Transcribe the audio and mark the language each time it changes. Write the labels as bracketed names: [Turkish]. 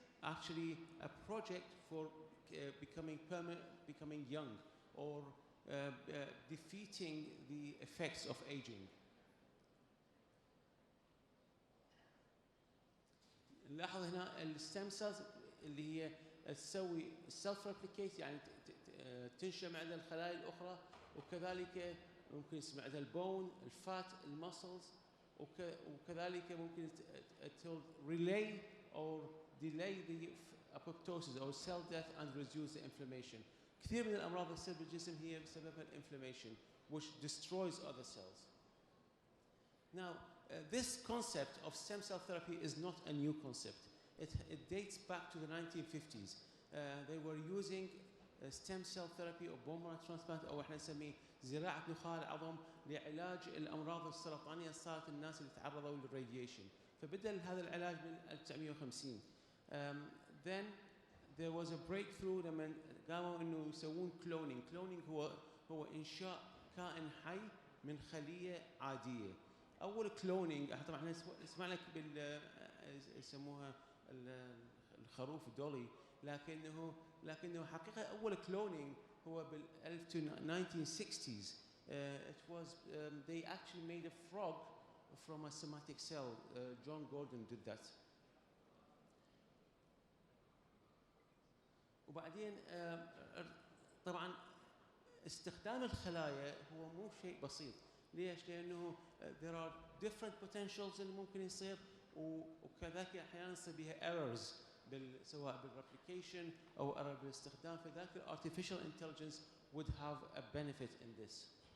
[English] actually a project for becoming young or defeating the effects of aging. [Arabic] نلاحظ هنا الستيم سيلز اللي هي تسوي سيلف ريبليكيت، يعني تنشأ مع الخلايا الأخرى، وكذلك ممكن يصير عندها البون، الفات، المسلز، وكذلك ممكن [English] relay or delay the apoptosis or cell death and reduce the inflammation. [Arabic] كثير من الأمراض اللي تصير بالجسم هي بسببها الانفلامation [English] which destroys other cells. Now, this concept of stem cell therapy is not a new concept. It dates back to the 1950s. They were using stem cell therapy or bone marrow transplant [Arabic] أو احنا نسميه زراعة نخاع العظم لعلاج الأمراض السرطانية صارت الناس اللي تعرضوا للراديشن. فبدأ هذا العلاج من 1950. [English] Then there was a breakthrough [Arabic] لما قاموا إنه يسوون [English] cloning. [Arabic] Cloning هو إنشاء كائن حي من خلية عادية. أول كلونينج طبعا احنا نسمع لك يسموها الخروف الدولي، لكنه حقيقة أول كلونينج هو بال 1960s. [English] It was they actually made a frog from a somatic cell. John Gordon did that. [Arabic] وبعدين طبعا استخدام الخلايا هو مو شيء بسيط. ليش؟ لأنه [English] there are different potentials [Arabic] اللي ممكن يصير، وكذلك أحيانا يصير بها errors سواء بالreplication أو error بالاستخدام، فذاك [English] artificial intelligence would have a benefit in this.